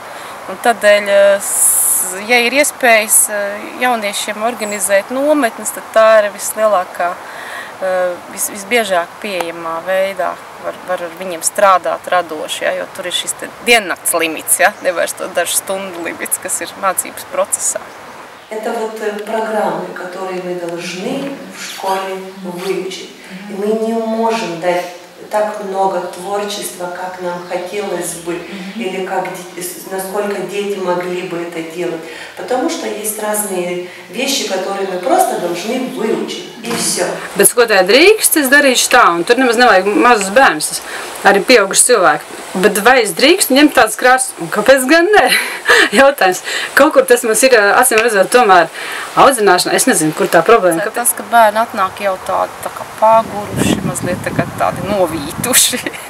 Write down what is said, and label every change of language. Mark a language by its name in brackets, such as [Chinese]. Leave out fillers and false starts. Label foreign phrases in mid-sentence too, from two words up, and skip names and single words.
[Latvian] Un tādēļ, ja ir iespējas jauniešiem organizēt nometnes, tad tā ir vislielākā, visbiežāk pieejamā veidā, var ar viņiem strādāt radoši, ja, jo tur ir šis diennakts limits, ja, nevis to dažu stundu limits, kas ir mācības procesā. [Russian] Это вот программы, которые мы должны в школе выучить. И мы не можем дать так много творчества, как нам хотелось бы, или насколько дети могли бы это делать. Потому что есть разные вещи, которые мы просто должны выучить, и все. [Latvian] Bet ko tā drīkst, es darīšu tā, un tur nemaz nevajag mazus bērnus, arī pieauguši cilvēki. Bet vai es drīkstu ņemt tādas krāsas? Un kāpēc gan ne? Jautājums. Kaut kur tas mums ir, acīm redzot, tomēr audzināšana. Es nezinu, kur tā problēma. Tas, ka bērni atnāk jau tādi tā kā paguruši, mazliet tādi novītuši.